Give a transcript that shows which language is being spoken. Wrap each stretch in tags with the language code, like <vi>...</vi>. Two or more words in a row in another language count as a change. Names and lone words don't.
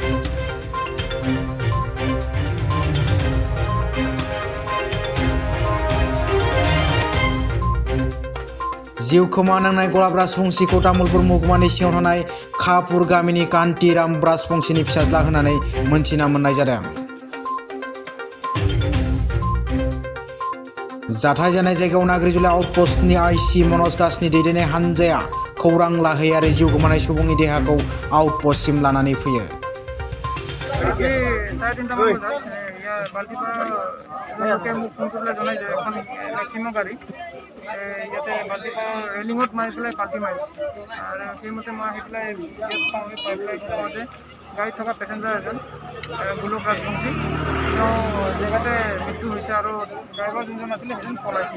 <brx>जिउ खोमानांनाय गलाब राजबंसिखौ तामुलपुर महकुमानि सिङाव थानाय खापुर गामिनि कान्तिराम राजबंसिनि फिसाज्ला होननानै मोनथिना मोननाय जादों। जाथाय जानाय जायगायाव नाग्रिजुलि आउटपस्टनि आइसि मनज दासनि दैदेननाय हानजाया खौरां लाहैयारि जिउ गोमानाय सुबुंनि देहाखौ आउटपस्टसिम लानानै फैयो।</brx> <as>ইয়াতে বাল্টিপা ৰেলিঙত মাৰি পেলাই পাল্টি মাৰিছে আৰু সেইমতে মই আহি পেলাই পাই পেলাই কওঁ যে গাড়ীত থকা পেচেঞ্জাৰ এজন গোলক ৰাজবংশী তেওঁ জেগাতে মৃত্যু হৈছে আৰু ড্ৰাইভাৰ যোনজন আছিলে সেইজন পলাইছে।</as>